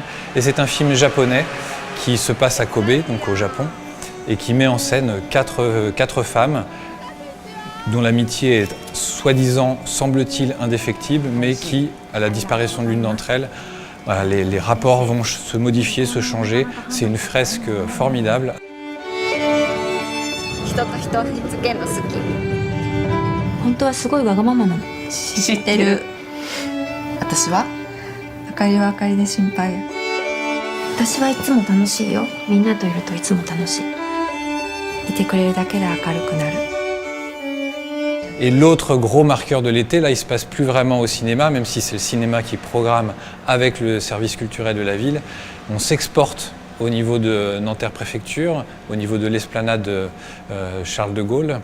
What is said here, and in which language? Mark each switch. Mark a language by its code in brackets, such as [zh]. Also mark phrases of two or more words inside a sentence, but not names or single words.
[fr] Et c'est un film japonais qui se passe à Kobe, donc au Japon, et qui met en scène quatre femmes dont l'amitié est soi-disant, semble-t-il, indéfectible, mais qui, à la disparition de l'une d'entre elles, voilà, les rapports vont se modifier, se changer. C'est une fresque formidable. [ja] 人と人をひっつけるの好き。本当はすごいわがままなの。知ってる。私はあかりはあかりで心配や。私はいつも楽しいよ。みんなといるといつも楽しい。いてくれるだけで明るくなる。 [fr] Et l'autre gros marqueur de l'été, là, il ne se passe plus vraiment au cinéma, même si c'est le cinéma qui programme avec le service culturel de la ville. On s'exporte au niveau de Nanterre Préfecture, au niveau de l'esplanade Charles de Gaulle.